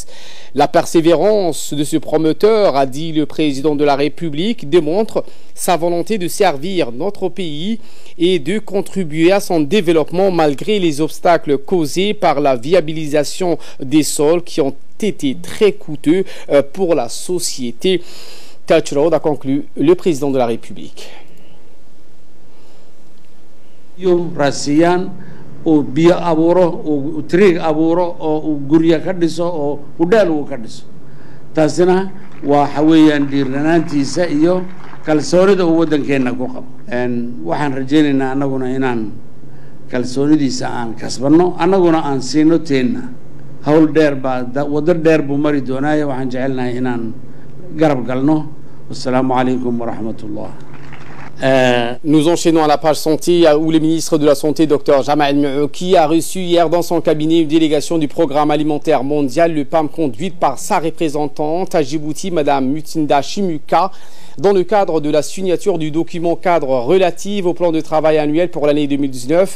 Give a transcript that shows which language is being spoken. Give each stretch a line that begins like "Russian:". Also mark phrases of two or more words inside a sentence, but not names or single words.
French: La persévérance de ce promoteur, a dit le président de la République, démontre sa volonté de servir notre pays et de contribuer à son développement malgré les obstacles causés par la viabilisation des sols qui ont été très coûteux pour la société. Touch Road, a conclu le président de la République.
Somali: Rassiyan uu biyo abuuro uu triig abuuro oo uu gurya ka dhiso oo hudheel uu ka dhiso taasina waxa weeyaan dhiiranaantiisa iyo kalsoonida uu waddankeena ku qabo waxaan rajaynaynaa annaguna inaan kalsoonidiisa aan kasbanno annaguna aan siino teenna hawl dheer baa waddo dheer buu mari doonaayo waxaan jecelnahay inaan garab galno.
Arabic: والسلام عليكم ورحمة الله.
French: Nous enchaînons à la page santé où le ministre de la Santé, Dr Jamal El-Merouki, a reçu hier dans son cabinet une délégation du Programme alimentaire mondial, le PAM, conduite par sa représentante à Djibouti, Mme Mutinda Chimuka, dans le cadre de la signature du document cadre relatif au plan de travail annuel pour l'année 2019.